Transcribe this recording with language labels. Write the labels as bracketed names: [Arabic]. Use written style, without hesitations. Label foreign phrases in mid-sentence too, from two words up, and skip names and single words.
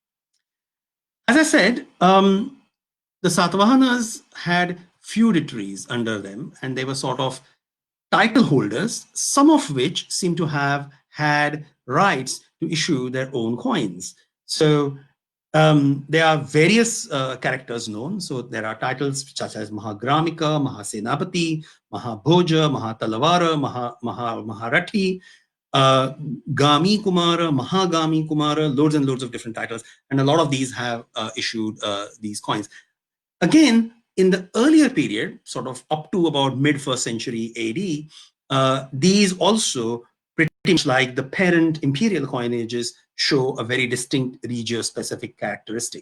[English] As I said, the Satavahanas had feudatories under them, and they were sort of title holders, some of which seem to have had rights to issue their own coins. So there are various characters known. So there are titles such as Mahagramika, Mahasenapati, Mahabhoja, Mahatalavara, Maharathi, Gami Kumara, Mahagami Kumara, loads and loads of different titles. And a lot of these have issued these coins. Again, in the earlier period, sort of up to about mid-1st century AD, these also, pretty much like the parent imperial coinages, show a very distinct regio-specific characteristic.